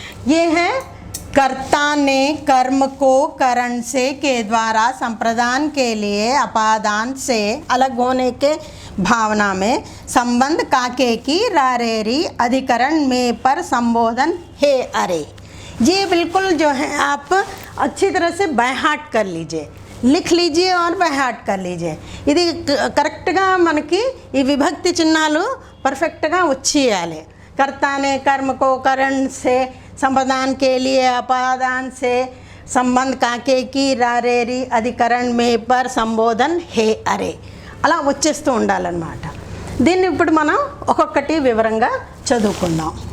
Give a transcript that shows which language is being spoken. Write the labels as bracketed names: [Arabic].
[Hindi] ये है कर्ता ने कर्म को करण से के द्वारा संप्रदान के लिए अपादान से अलग होने के भावना में संबंध काके की रारेरी अधिकरण में पर संबोधन हे अरे। ये बिल्कुल जो है आप अच्छी तरह से बाय हार्ट कर लीजिए, लिख लीजिए और बाय हार्ट कर लीजिए। [Telugu] ఇది కరెక్ట్గా మనకి ఈ విభక్తి చిహ్నాలు పర్ఫెక్ట్గా వచ్చేయాలి। [Hindi] कर्ता ने कर्म को करण से संप्रदान के लिए अपादान से संबंध काके की रारेरी अधिकरण में पर संबोधन हे अरे [Telugu] అలా వచ్చేస్తూ ఉండాలన్నమాట। దీన్ని ఇప్పుడు మనం ఒక్కొక్కటి వివరంగా చదువుకుందాం।